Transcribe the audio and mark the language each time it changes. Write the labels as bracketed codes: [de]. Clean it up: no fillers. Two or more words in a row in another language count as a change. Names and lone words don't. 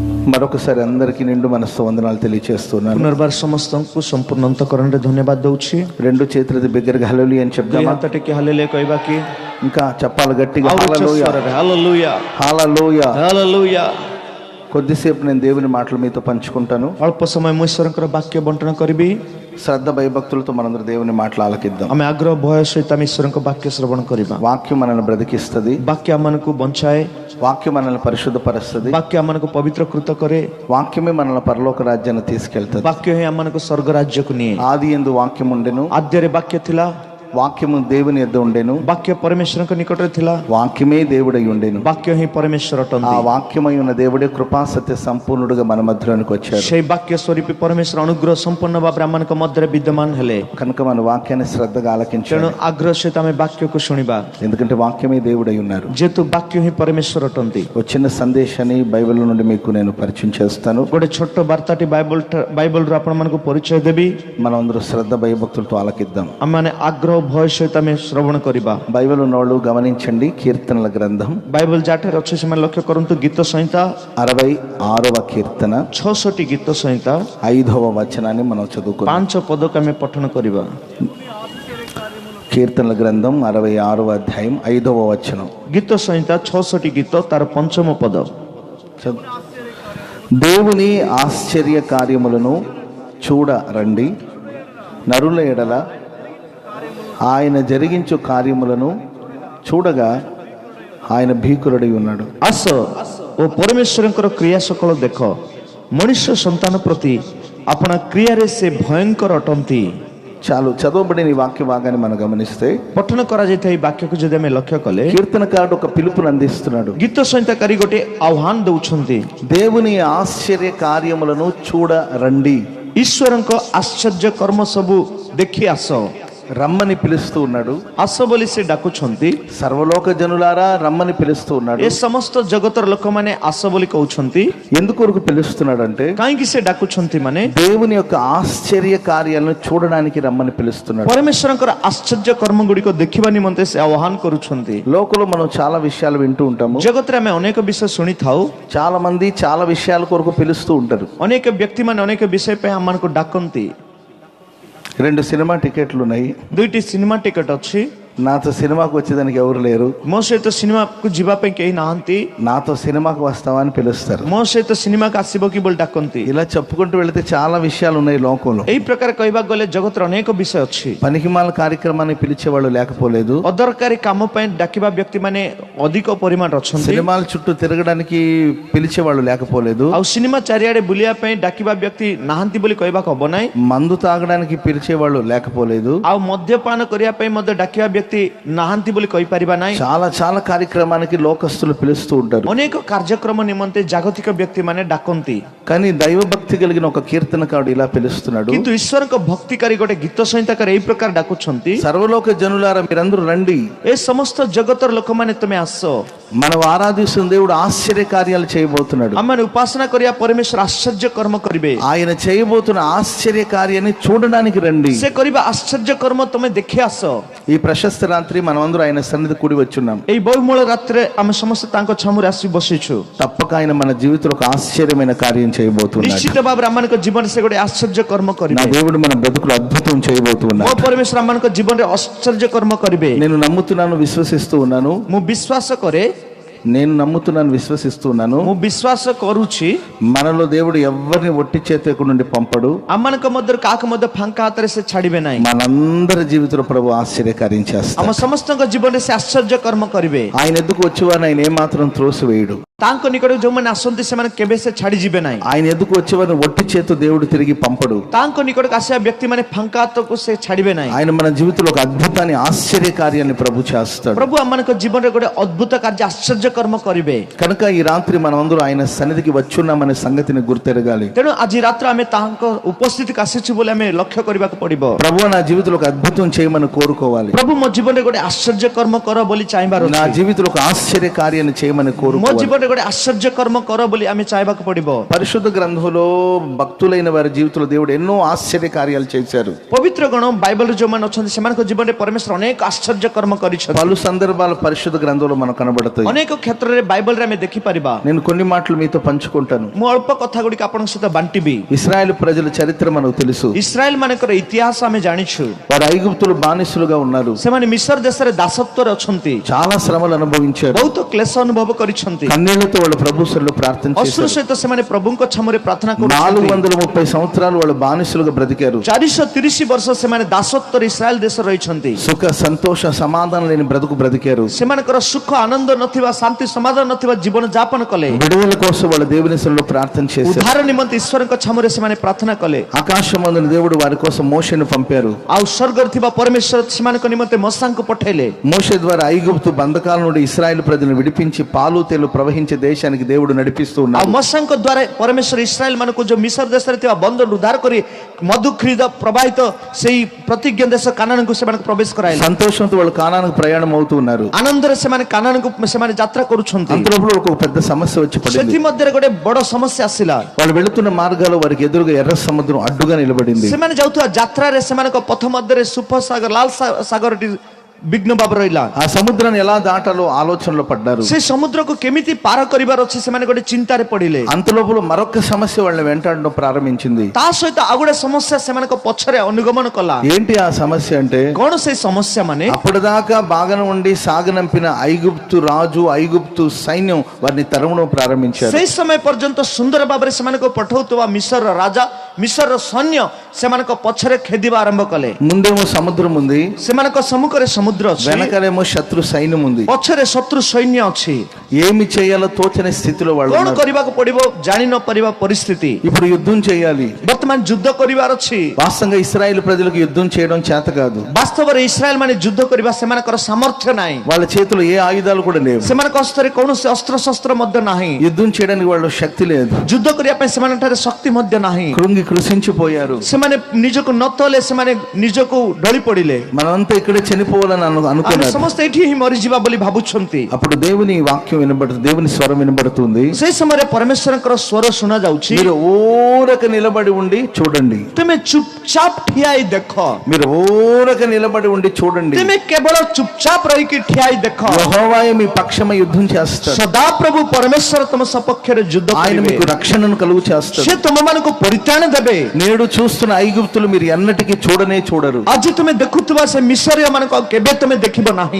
[te] మరొకసారి అందరికీ నిండు మనస్సు వందనాలు తెలియజేస్తున్నాను. [or] పునర్బాर ସମସ୍ତଙ୍କୁ ସମ୍ପୂର୍ଣ୍ଣ ଅନ୍ତଃକରଣରେ ଧନ୍ୟବାଦ ଦଉଛି. [te] రెండు చేతులది బిగ్గరగా హల్లెలూయా అని చెప్దామా? [or] ହାତ ଟେକି ହାଲେଲୁୟା କହିବା କି? [te] ఇంకా చెప్పాలి గట్టిగా హల్లెలూయా హల్లెలూయా హల్లెలూయా హల్లెలూయా. కొద్దిసేపు నేను దేవుని మాటలు మీతో పంచుకుంటాను. [or] ଅଳ୍ପ ସମୟ ମୁଁ ଈଶ୍ୱରଙ୍କର ବାକ୍ୟ ବଣ୍ଟନ କରିବି. [te] శ్రద్ధ భయభక్తులతో మనందరం దేవుని మాటలు ఆలకిద్దాం. [or] ଆମେ ଆଗ୍ରହ ଭୟ ସହିତ ଆମେ ଈଶ୍ୱରଙ୍କ ବାକ୍ୟ ଶ୍ରବଣ କରିବା. [te] వాక్యం మనల్ని బ్రతికిస్తుంది. [or] ବାକ୍ୟ ଆମମାନଙ୍କୁ ବଞ୍ଚାଏ. [te] వాక్యం మనల్ని పరిశుద్ధపరుస్తుంది. [or] ବାକ୍ୟ ଆମମାନଙ୍କୁ ପବିତ୍ରକୃତ କରେ. [te] వాక్యమే మనల్ని పరలోక రాజ్యాన్ని తీసుకెళ్తుంది. [or] ବାକ୍ୟ ହିଁ ଆମମାନଙ୍କୁ ସ୍ୱର୍ଗ ରାଜ୍ୟକୁ ନିଏ. [te] ఆది యందు వాక్యం ఉండెను, [or] ଆଦ୍ୟରେ ବାକ୍ୟ ଥିଲା, [te] వాక్యము దేవుని యొద్ద ఉండెను, [or] ବାକ୍ୟ ପରମେଶ୍ୱରଙ୍କ ନିକଟରେ ଥିଲା, [te] వాక్యమే దేవుడై ఉండెను. [or] ବାକ୍ୟ ହିଁ ପରମେଶ୍ୱର [te] ఆ [or] ଅଟନ୍ତି. [te] వాక్యమై ఉన్న దేవుడే కృపా సత్య సంపూర్ణుడుగా మన మధ్యలోనికి వచ్చాడు. [or] সেই ବାକ୍ୟ ସ୍ୱରୂପୀ ପରମେଶ୍ୱର ଅନୁଗ୍ରହ ସମ୍ପନ୍ନ ଭାବରେ ଆମମାନଙ୍କ ମଧ୍ୟରେ ବିଦ୍ୟମାନ ହେଲେ. [te] కనుక మన వాక్యాన్ని శ్రద్ధగా [or] ତେଣୁ [te] ఆలకించాడు. [or] ଆଗ୍ରହ ସହିତ ଆମେ ବାକ୍ୟକୁ ଶୁଣିବା, [te] ఎందుకంటే వాక్యమే దేవుడై ఉన్నారు. [or] ଯେହେତୁ ବାକ୍ୟ ହିଁ ପରମେଶ୍ୱର ଅଟନ୍ତି. [te] ఒక చిన్న సందేశాన్ని బైబిల్ నుండి మీకు నేను పరిచయం చేస్తాను. [or] ଗୋଟେ ଛୋଟ ବାର୍ତ୍ତାଟି ବାଇବଲରୁ ଆପଣମାନଙ୍କୁ ପରିଚୟ ଦେବି. [te] మనం అందరూ శ్రద్ధ భయభక్తులతో ఆలకిద్దాం. [or] ଆମମାନେ ଆଗ୍ରହ ଭୟ ସହିତ ଆମେ ଶ୍ରବଣ କରିବା. [te] బైబిల్ ఉన్నవాళ్ళు గమనించండి. కీర్తనల గ్రంథం [or] ବାଇବଲ ଯାଠାରେ ଅଛି ସେମାନେ ଲକ୍ଷ୍ୟ କରନ୍ତୁ. ଗୀତ ସଂହିତା [te] 66వ కీర్తన [or] 66ଟି ଗୀତ ସଂହିତା [te] 5వ వచనాన్ని మనం చదువుకుందాం. [or] 5 పదକୁ ଆମେ పఠନ କରିବା. [te] కీర్తనల గ్రంథం 66వ అధ్యాయం 5వ వచనం. [or] ଗୀତ ସଂହିତା 66ଟି ଗୀତ ତାର 5ମ ପଦ. [te] దేవుని ఆశ్చర్య కార్యములను చూడ రండి, నరుల ఎడల ఆయన జరిగించు కార్యములను చూడగా ఆయన భీకరుడై ఉన్నాడు. [or] ଆସ ଓ ପରମେଶ୍ୱରଙ୍କର କ୍ରିୟା ସକଳ ଦେଖ, ମଣିଷ ସନ୍ତାନ ପ୍ରତି ଆପଣା କ୍ରିୟାରେ ସେ ଭୟଙ୍କର ଅଟନ୍ତି. [te] చాలు చదవబడిన ఈ వాక్య భాగాన్ని మనం గమనిస్తే [or] ପଠନ କରାଯାଇଥିବା ଏହି ବାକ୍ୟକୁ ଯଦି ଆମେ ଲକ୍ଷ୍ୟ କଲେ, [te] కీర్తనకారుడు ఒక పిలుపును అందిస్తున్నాడు. [or] ଗୀତ ସଂହିତାକାରୀ ଗୋଟେ ଆହ୍ୱାନ ଦଉଛନ୍ତି. [te] దేవుని ఆశ్చర్య కార్యములను చూడ రండి. [or] ଈଶ୍ୱରଙ୍କ ଆଶ୍ଚର୍ଯ୍ୟ କର୍ମ ସବୁ ଦେଖି ଆସ. [te] రమ్మని పిలుస్తూ ఉన్నాడు. [or] ଆସ ବୋଲି ସେ ଡାକୁଛନ୍ତି. [te] సర్వలోక జనులారా రమ్మని పిలుస్తూ ఉన్నాడు. [or] ଏ ସମସ୍ତ ଜଗତର ଲୋକମାନେ ଆସ ବୋଲି କହୁଛନ୍ତି. [te] ఎందుకొరకు పిలుస్తున్నాడు అంటే [or] କାହିଁକି ସେ ଡାକୁଛନ୍ତି ମାନେ [te] దేవుని యొక్క ఆశ్చర్య కార్యాలను చూడడానికి రమ్మని పిలుస్తున్నాడు. [or] ପରମେଶ୍ୱରଙ୍କର ଆଶ୍ଚର୍ଯ୍ୟ କର୍ମ ଗୁଡ଼ିକ ଦେଖିବା ନିମନ୍ତେ ସେ ଆହ୍ୱାନ କରୁଛନ୍ତି. [te] లోకంలో మనం చాలా విషయాలు వింటూ ఉంటాము. [or] ଜଗତରେ ଆମେ ଅନେକ ବିଷୟ ଶୁଣିଥାଉ. [te] చాలా మంది చాలా విషయాల కొరకు పిలుస్తూ ఉంటారు. [or] ଅନେକ ବ୍ୟକ୍ତିମାନେ ଅନେକ ବିଷୟ ପାଇଁ ଆମମାନଙ୍କୁ ଡାକନ୍ତି. [te] 2 సినిమా టికెట్లు ఉన్నాయి. [or] 2ଟି ସିନେମା ଟିକେଟ ଅଛି. [te] నాతో సినిమాకు వచ్చేదానికి ఎవరు లేరు. [or] ମୋ ସହିତ ସିନେମାକୁ ଯିବା ପାଇଁ କେହି ନାହାନ୍ତି. [te] నాతో సినిమాకు వస్తావా అని పిలుస్తారు. [or] ମୋ ସହିତ ସିନେମାକୁ ଆସିବ କି ବୋଲି ଡାକନ୍ତି. [te] ఇలా చెప్పుకుంటూ వెళితే చాలా విషయాలు ఉన్నాయి లోకంలో. [or] ଏହି ପ୍ରକାର କହିବାକୁ ଗଲେ ଜଗତରେ ଅନେକ ବିଷୟ ଅଛି. [te] పనికిమాల కార్యక్రమాన్ని పిలిచేవాళ్ళు లేకపోలేదు. [or] ଅଦରକାରୀ କାମ ପାଇଁ ଡାକିବା ବ୍ୟକ୍ତିମାନେ ଅଧିକ ପରିମାଣରେ ଅଛନ୍ତି. [te] సినిమాల చుట్టూ తిరగడానికి పిలిచేవాళ్ళు లేకపోలేదు. [or] ଆଉ ସିନେମା ଚାରିଆଡେ ବୁଲିବା ପାଇଁ ଡାକିବା ବ୍ୟକ୍ତି ନାହାନ୍ତି ବୋଲି କହିବାକୁ ହବ ନାହିଁ. [te] మందు తాగడానికి పిలిచేవాళ్ళు లేకపోలేదు. [or] ଆଉ ମଦ୍ୟପାନ କରିବା ପାଇଁ ମଧ୍ୟ ଡାକିବା ବ୍ୟକ୍ତି ନାହାନ୍ତି ବୋଲି କହିପାରିବା ନାହିଁ. [te] చాలా చాలా కార్యక్రమానికి లోకస్తులు పిలుస్తూ ఉంటారు. [or] ଅନେକ କାର୍ଯ୍ୟକ୍ରମ ନିମନ୍ତେ ଜାଗତିକ ବ୍ୟକ୍ତିମାନେ ଡାକନ୍ତି. [te] కానీ దైవభక్తి కలిగిన ఒక కీర్తనకారుడు ఇలా పిలుస్తున్నాడు. [or] କିନ୍ତୁ ଈଶ୍ୱରଙ୍କ ଭକ୍ତିକାରୀ ଗୋଟେ ଗୀତ ସଂହିତାକାର ଏହି ପ୍ରକାର ଡାକୁଛନ୍ତି. [te] సర్వలోక జనులారా మీరందరూ రండి, [or] ଏ ସମସ୍ତ ଜଗତର ଲୋକମାନେ ତମେ ଆସ. [te] మనం ఆరాధిస్తున్న దేవుడు ఆశ్చర్య కార్యాలు చేయబోతున్నాడు. [or] ଆମମାନେ ଉପାସନା କରିବା ପରମେଶ୍ୱର ଆଶ୍ଚର୍ଯ୍ୟ କର୍ମ କରିବେ. [te] ఆయన చేయబోతున్న ఆశ్చర్య కార్యాన్ని చూడడానికి రండి. [or] ସେ କରିବା ଆଶ୍ଚର୍ଯ୍ୟ କର୍ମ ତମେ ଦେଖି ଆସ. [te] ఈ ప్రశస్త రాత్రి మనమందరూ ఆయన సన్నిధి కూడి వచ్చున్నాం. [or] ଏହି ବହୁମୂଳ ରାତିରେ ଆମେ ସମସ୍ତେ ତାଙ୍କ ଛାମୁରେ ଆସି ବସିଛୁ. [te] తప్పక ఆయన మన జీవితంలో ఒక ఆశ్చర్యమైన కార్యం చేయబోతున్నాడు. [or] ନିଶ୍ଚିତ ଭାବରେ ଆମମାନଙ୍କ ଜୀବନରେ ସେ ଗୋଟେ ଆଶ୍ଚର୍ଯ୍ୟ କର୍ମ [te] నా [or] କରିବେ. [te] దేవుడు మన బ్రతుకులు అద్భుతం [or] ମୋ [te] చేయబోతున్నాడు. [or] ପରମେଶ୍ୱର ଆମମାନଙ୍କ ଜୀବନରେ ଆଶ୍ଚର୍ଯ୍ୟ କର୍ମ କରିବେ. [te] నేను నమ్ముతున్నాను, విశ్వసిస్తూ ఉన్నాను. [or] ମୁଁ ବିଶ୍ୱାସ କରେ, [te] నేను నమ్ముతున్నాను, విశ్వసిస్తూ ఉన్నాను. [or] ମୁଁ ବିଶ୍ୱାସ କରୁଛି [te] మనలో దేవుడు ఎవరిని ఒట్టి చేతి నుండి పంపడు. [or] ଆମମାନଙ୍କ ମଧ୍ୟରୁ କାହାକୁ ମଧ୍ୟ ଫାଙ୍କା ହାତରେ ସେ ଛାଡ଼ିବେ ନାହିଁ. [te] మనందరి జీవితంలో ప్రభు ఆశ్చర్య కార్యం [or] ଆମ [te] చేస్తాడు. [or] ସମସ୍ତଙ୍କ ଜୀବନରେ ସେ ଆଶ୍ଚର୍ଯ୍ୟ କର୍ମ କରିବେ. [te] ఆయన ఎద్దుకు వచ్చేవారిని ఆయన ఏమాత్రం త్రోసివేయడు. [or] ତାଙ୍କ ନିକଟକୁ ଯେଉଁମାନେ ଆସନ୍ତି ସେମାନେ କେବେ ସେ ଛାଡ଼ିଯିବେ ନାହିଁ. [te] ఆయన ఎద్దుకు వచ్చేవారిని ఒట్టి చేతి దేవుడు తిరిగి పంపడు. [or] ତାଙ୍କ నిକଟକୁ ଆସିବା ବ୍ୟକ୍ତିମାନେ ଫାଙ୍କା ହାତକୁ ସେ ଛାଡ଼ିବେ ନାହିଁ. [te] ఆయన మన జీవితంలో ఒక అద్భుతాన్ని ఆశ్చర్య కార్యాన్ని ప్రభు చేస్తాడు. [or] ପ୍ରଭୁ ଆମମାନଙ୍କ ଜୀବନରେ ଗୋଟେ ଅଦ୍ଭୁତ କାର୍ଯ୍ୟ ଆଶ୍ଚର୍ଯ୍ୟ କର୍ମ କରିବେ. [te] కనుక ఈ రాత్రి మనం అందరూ ఆయన సన్నిధికి వచ్చున్నామనే సంగతిని గుర్తెరగాలి. [or] ତେଣୁ ଆଜି ରାତ୍ର ଆମେ ତାଙ୍କ ଉପସ୍ଥିତିକୁ ଆସିଛୁ ବୋଲି ଆମେ ଲକ୍ଷ୍ୟ କରିବାକୁ ପଡିବ. [te] ప్రభు నా జీవితంలో ఒక అద్భుతం చేయమని కోరుకోవాలి. [or] ପ୍ରଭୁ ମୋ ଜୀବନରେ ଗୋଟେ ଆଶ୍ଚର୍ଯ୍ୟ କର୍ମ କର ବୋଲି ଚାହିଁବାର [te] నా [or] ଅଛି. [te] జీవితంలో ఒక ఆశ్చర్య కార్యాన్ని చేయమని [or] ମୋ [te] కోరుకోవాలి. [or] ଜୀବନରେ ଗୋଟେ ଆଶ୍ଚର୍ଯ୍ୟ କର୍ମ କର ବୋଲି ଆମେ ଚାହିବାକୁ ପଡିବ। [te] పరిశుద్ధ గ్రంథంలో భక్తులైన వారి జీవితంలో దేవుడు ఎన్నో ఆశ్చర్య కార్యాలు చేశారు. [or] ପବିତ୍ର ଗଣ ବାଇବଲରେ ଯୋଉମାନେ ଅଛନ୍ତି ସେମାନଙ୍କ ଜୀବନରେ ପରମେଶ୍ୱର ଅନେକ ଆଶ୍ଚର୍ଯ୍ୟ କର୍ମ କରିଛନ୍ତି। [te] పలు సందర్భాలు పరిశుద్ధ గ్రంథంలో మనకు కనబడతాయి. [or] ଅନେକ କ୍ଷେତ୍ରରେ ବାଇବଲରେ ଆମେ ଦେଖିପାରିବା। [te] నేను కొన్ని మాటలు మీతో పంచుకుంటాను. [or] ମୁଁ ଅଳ୍ପ କଥା ଗୁଡ଼ିକ ଆପଣଙ୍କ ସହିତ ବାଣ୍ଟିବି। [te] ఇశ్రాయేలు ప్రజల చరిత్ర మనకు తెలుసు. [or] ଇସ୍ରାଏଲ ମାନଙ୍କର ଇତିହାସ ଆମେ ଜାଣିଛୁ। [te] వారు ఐగుప్తులు బానిసలుగా ఉన్నారు. [or] ସେମାନେ ମିଶର ଦେଶରେ ଦାସତ୍ୱରେ ଅଛନ୍ତି। [te] చాలా శ్రమలు అనుభవించారు. [or] ବହୁତ କ୍ଲେଶ ଅନୁଭବ କରିଛନ୍ତି। [te] కన్నీళ్లతో వాళ్ళ ప్రభు సన్నిధిలో ప్రార్థన [or] ଅଶ୍ରୁ [te] చేశారు. [or] ସହିତ ସେମାନେ ପ୍ରଭୁଙ୍କ ଛାମୁରେ ପ୍ରାର୍ଥନା କରୁଛନ୍ତି। [te] 430 సంవత్సరాలు వాళ్ళు బానిసలుగా బ్రతికారు. [or] 430 ବର୍ଷ ସେମାନେ ଦାସତ୍ୱରେ ଇସ୍ରାଏଲ ଦେଶରେ ରହିଛନ୍ତି। [te] సుఖ సంతోష సమాధానం లేని బ్రతుకు బ్రతికారు. [or] ସେମାନଙ୍କର ସୁଖ ଆନନ୍ଦ ନଥିବା, ଶାନ୍ତି ସମାଧାନ ନଥିବା ଜୀବନ ଯାପନ କଲେ। [te] విడుదల కోసం వాళ్ళ దేవుని సన్నిధిలో ప్రార్థన చేశారు. [or] ଉଦ୍ଧାର ନିମନ୍ତେ ଈଶ୍ୱରଙ୍କ ଛାମୁରେ ସେମାନେ ପ୍ରାର୍ଥନା କଲେ। [te] ఆకాశమందున దేవుడు వారి కోసం మోషేను పంపారు. [or] ଆଉ ସ୍ୱର୍ଗରେ ଥିବା ପରମେଶ୍ୱର ସେମାନଙ୍କ ନିମନ୍ତେ ମଶାଙ୍କୁ పఠେଇଲେ। [te] మోషే ద్వారా ఐగుప్తు బంధకాల నుండి ఇశ్రాయేలు ప్రజలను విడిపించి పాలు తేలు ప్రవహించే దేశానికి దేవుడు నడిపిస్తూ [or] ଆଉ [te] ఉన్నారు. [or] ମଶାଙ୍କ ଦ୍ୱାରା ପରମେଶ୍ୱର ଇସ୍ରାଏଲ ମାନଙ୍କୁ ଯୋଉ ମିଶର ଦେଶରେ ଥିବା ବନ୍ଧନ ଉଦ୍ଧାର କରି ମଧୁକ୍ଷୀର ପ୍ରବାହିତ ସେଇ ପ୍ରତିଜ୍ଞା ଦେଶ କାନାନକୁ ସେମାନଙ୍କୁ ପ୍ରବେଶ କରାଇଲେ। [te] సంతోషంతో వాళ్ళు కానానికి ప్రయాణం అవుతూ ఉన్నారు. [or] ଆନନ୍ଦରେ ସେମାନେ କାନାନକୁ ସେମାନେ ଯାତ୍ରା କରୁଛନ୍ତି। [te] అంతలోపల వాళ్ళకు ఒక పెద్ద సమస్య వచ్చి పడింది. [or] ସେଥିମଧ୍ୟରେ ଗୋଟେ ବଡ ସମସ୍ୟା ଆସିଲା। [te] వాళ్ళు వెళుతున్న మార్గాల్లో వారికి ఎదురుగా ఎర్ర సముద్రం అడ్డుగా నిలబడింది. [or] ସେମାନେ ଯାଉଥିବା ଯାତ୍ରାରେ ସେମାନଙ୍କ ପଥ ମଧ୍ୟରେ ସୁଫ ସାଗର ଲାଲ ସାଗରଟି ବିଘ୍ନ ଭାବରେ ରହିଲା। [te] ఆ సముద్రాన్ని ఎలా దాటాలో ఆలోచనలో పడ్డారు. [or] ସେ ସମୁଦ୍ରକୁ କେମିତି ପାର କରିବାର ଅଛି ସେମାନେ ଗୋଟେ ଚିନ୍ତାରେ ପଡିଲେ। [te] అంతలోపల మరొక సమస్య వాళ్ళని వెంటాడడం ప్రారంభించింది. [or] ତା ସହିତ ଆଉ ଗୋଟେ ସମସ୍ୟା ସେମାନଙ୍କ పଛରେ ଅନୁଗମନ କଲା। [te] ఏంటి ఆ సమస్య అంటే, [or] କଣ ସେଇ ସମସ୍ୟା ମାନେ? [te] అప్పటిదాకా బాగానే ఉండి సాగనంపిన ఐగుప్తు రాజు ఐగుప్తు సైన్యం వారిని తరమడం ప్రారంభించారు. [or] ସେଇ ସମୟ ପର୍ଯ୍ୟନ୍ତ ସୁନ୍ଦର ଭାବରେ ସେମାନଙ୍କୁ ପଠାଉଥିବା ମିଶରର ରାଜା, ମିଶରର ସୈନ୍ୟ ସେମାନଙ୍କ ପଛରେ ଖେଦିବା ଆରମ୍ଭ କଲେ। [te] ముందేమో సముద్రం ఉంది, [or] ସେମାନଙ୍କ ସମ୍ମୁଖରେ ସମୁଦ୍ର ଅଛି, [te] వెనకాలేమో శత్రు సైన్యం ఉంది. [or] ପଛରେ ଶତ୍ରୁ ସୈନ୍ୟ ଅଛି। [te] ఏమి చేయాలో తోచని స్థితిలో వాళ్ళు [or] କଣ [te] ఉన్నారు. [or] କରିବାକୁ ପଡିବ ଜାଣି ନ ପାରିବା ପରିସ୍ଥିତି। [te] ఇప్పుడు యుద్ధం చేయాలి. [or] ବର୍ତ୍ତମାନ ଯୁଦ୍ଧ କରିବାର ଅଛି। [te] వాస్తవంగా ఇశ్రాయేలు ప్రజలకు యుద్ధం చేయడం చేత కాదు. [or] ବାସ୍ତବରେ ଇସ୍ରାଏଲ ମାନେ ଯୁଦ୍ଧ କରିବା ସେମାନଙ୍କର ସାମର୍ଥ୍ୟ ନାହିଁ। [te] వాళ్ళ చేతిలో ఏ ఆయుధాలు కూడా లేవు. [or] ସେମାନଙ୍କ ହସ୍ତରେ କୌଣସି ଅସ୍ତ୍ରଶସ୍ତ୍ର ମଧ୍ୟ ନାହିଁ। [te] యుద్ధం చేయడానికి వాళ్ళ శక్తి లేదు. [or] ଯୁଦ୍ଧ କରିବା ପାଇଁ ସେମାନଙ୍କଠାରେ ଶକ୍ତି ମଧ୍ୟ ନାହିଁ। [te] కృంగి కృషించిపోయారు. [or] ସେମାନେ ନିଜକୁ ନ ତୋଲେ ସେମାନେ ନିଜକୁ ଢଳି ପଡିଲେ। [te] మనమంతా ఇక్కడే చనిపోవాలని [or] ଆମେ [te] అనుకున్నారు. [or] ସମସ୍ତେ ଏଠି ହିଁ ମରିଯିବା ବୋଲି ଭାବୁଛନ୍ତି। [te] అప్పుడు దేవుని వాక్యం వినబడుతుంది, దేవుని స్వరం వినబడుతుంది. [or] ସେଇ ସମୟରେ ପରମେଶ୍ୱରଙ୍କର ସ୍ୱର ଶୁଣା ଯାଉଛି। [te] మీరు ఊరక నిలబడి ఉండి చూడండి. [or] ତୁମେ ଚୁପଚାପ ଠିଆ ହେଇ ଦେଖ। [te] మీరు ఊరక నిలబడి ఉండి చూడండి. [or] ତୁମେ କେବଳ ଚୁପଚାପ ରହିକି ଠିଆ ହେଇ ଦେଖ। [te] యెహోవాయే మీ పక్షమై యుద్ధం చేస్తాడు. [or] ସଦାପ୍ରଭୁ ପରମେଶ୍ୱର ତମ ସପକ୍ଷରେ ଯୁଦ୍ଧ [te] ఆయన [or] କରିବେ। [te] మీకు రక్షణను కలుగు చేస్తాడు. [or] ସେ ତୁମମାନଙ୍କୁ ପରିତ୍ରାଣ ଦେବେ। [te] నేడు చూస్తున్న ఐగుప్తులు మీరు ఎన్నటికీ చూడనే చూడరు. [or] ଆଜି ତୁମେ ଦେଖୁଥିବା ସେ ମିଶରୀୟ ମାନଙ୍କୁ ଆଉ କେବେ ତୁମେ ଦେଖିବ ନାହିଁ।